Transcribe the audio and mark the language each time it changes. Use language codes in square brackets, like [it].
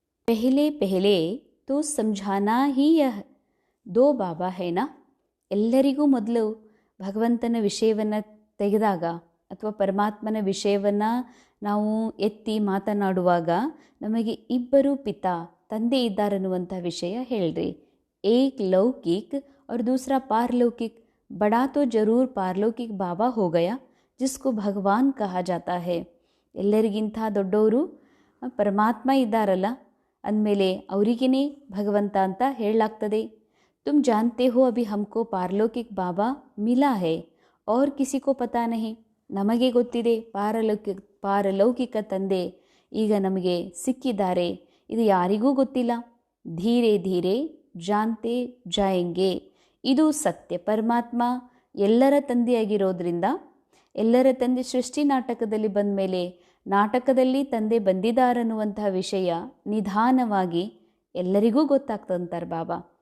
[hi] ಪೆಹಲೆ ಪೆಹಲೆ ತೋ ಸಮझाना ही यह दो ಬಾಬಾ ಹೇನಾ. [kn] ಎಲ್ಲರಿಗೂ ಮೊದಲು ಭಗವಂತನ ವಿಷಯವನ್ನು ತೆಗೆದಾಗ ಅಥವಾ ಪರಮಾತ್ಮನ ವಿಷಯವನ್ನು ನಾವು ಎತ್ತಿ ಮಾತನಾಡುವಾಗ ನಮಗೆ ಇಬ್ಬರು ಪಿತಾ, ತಂದೆ ಇದ್ದಾರನ್ನುವಂಥ ವಿಷಯ ಹೇಳ್ರಿ. [hi] ಏಕ್ ಲೌಕಿಕ್ और दूसरा पारलौकिक. बड़ा तो जरूर पारलौकिक बाबा हो गया जिसको भगवान कहा जाता है. [kn] ಎಲ್ಲರಿಗಿಂತ ದೊಡ್ಡವರು ಪರಮಾತ್ಮ ಇದ್ದಾರಲ್ಲ ಅಂದಮೇಲೆ ಅವರಿಗೇ ಭಗವಂತ ಅಂತ ಹೇಳಲಾಗ್ತದೆ. [hi] तुम जानते हो अभी हमको पारलौकिक बाबा मिला है और किसी को पता नहीं. [kn] ನಮಗೆ ಗೊತ್ತಿದೆ ಪಾರಲೌಕಿಕ ತಂದೆ ಈಗ ನಮಗೆ ಸಿಕ್ಕಿದ್ದಾರೆ, ಇದು ಯಾರಿಗೂ ಗೊತ್ತಿಲ್ಲ. [hi] ಧೀರೆ ಧೀರೆ ಜಾನ್ತೆ ಜಾಯೆಂಗೆ. [kn] ಇದು ಸತ್ಯ. ಪರಮಾತ್ಮ ಎಲ್ಲರ ತಂದೆಯಾಗಿರೋದ್ರಿಂದ, ಎಲ್ಲರ ತಂದೆ ಸೃಷ್ಟಿ ನಾಟಕದಲ್ಲಿ ಬಂದ ಮೇಲೆ ನಾಟಕದಲ್ಲಿ ತಂದೆ ಬಂದಿದ್ದಾರನ್ನುವಂತಹ ವಿಷಯ ನಿಧಾನವಾಗಿ ಎಲ್ಲರಿಗೂ ಗೊತ್ತಾಗ್ತಂತಾರೆ ಬಾಬಾ.